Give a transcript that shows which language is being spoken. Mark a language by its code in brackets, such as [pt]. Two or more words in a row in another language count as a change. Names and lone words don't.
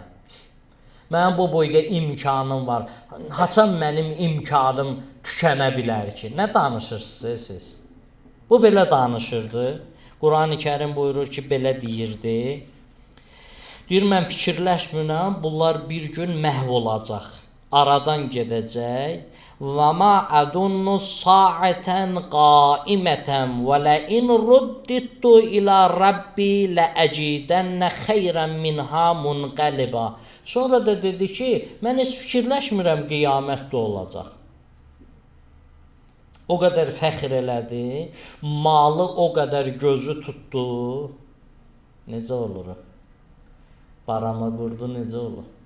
[az] Mənim bu boyda imkanım var, haçan mənim imkanım tükənə bilər ki, nə danışırsınız siz? Bu belə danışırdı, Quran-ı Kərim buyurur ki, belə deyirdi. Deyir, mən fikirləşmirəm, bunlar bir gün məhv olacaq, aradan gedəcək. [ar] وَمَا أَدُنُّ سَاعَةً قَائِمَةً وَلَئِنْ رُدِّدتُّ إِلَى رَبِّي لَأَجِدَنَّ خَيْرًا مِنْهَا مُنْقَلِبًا. [az] Sonra da dedi ki, mən heç fikirləşmirəm qiyamətdə olacaq. O qədər fəxr elədi, malı o qədər gözü tutdu. Necə olur? Barama qurdu, necə olur?